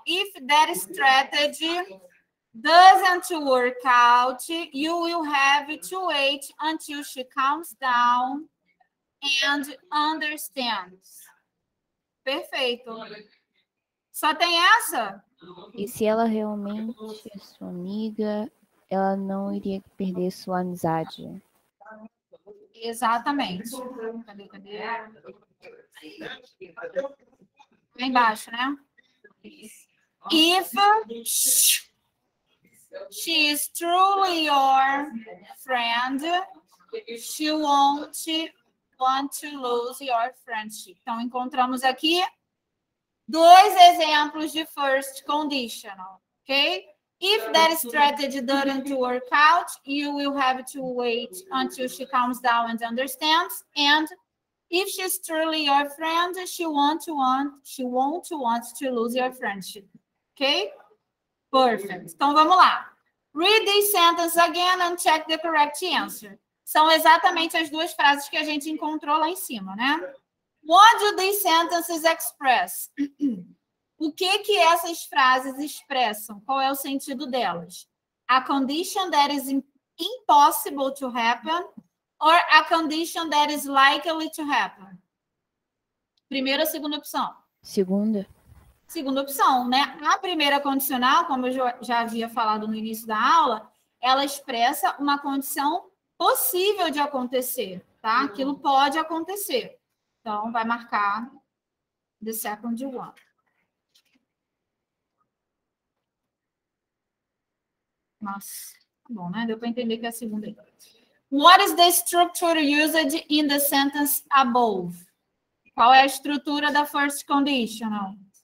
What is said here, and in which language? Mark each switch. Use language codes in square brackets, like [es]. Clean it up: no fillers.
[en] If that strategy doesn't work out, you will have to wait until she calms down and understands. [pt] Perfeito. Só tem essa? E se ela realmente é sua amiga, ela não iria perder sua amizade. Exatamente. Cadê? Lá embaixo, né? [en] If she is truly your friend, she won't want to lose your friendship. [pt] Então, encontramos aqui 2 exemplos de first conditional, ok? [en] If that strategy doesn't work out, you will have to wait until she calms down and understands. And if she's truly your friend, she won't want to lose your friendship. Ok? Perfect. [pt] Então, vamos lá. [en] Read this sentence again and check the correct answer. [pt] São exatamente as 2 frases que a gente encontrou lá em cima, né? [en] What do these sentences express? [pt] O que essas frases expressam? Qual é o sentido delas? [en] A condition that is impossible to happen or a condition that is likely to happen? [pt] Primeira ou segunda opção? Segunda. Segunda opção, né? A primeira condicional, como eu já havia falado no início da aula, ela expressa uma condição possível de acontecer, tá? Aquilo pode acontecer. Então, vai marcar [en] the second one. [pt] Nossa, tá bom, né? Deu para entender que é a segunda aí. [en] What is the structure used in the sentence above? [pt] Qual é a estrutura da first conditional?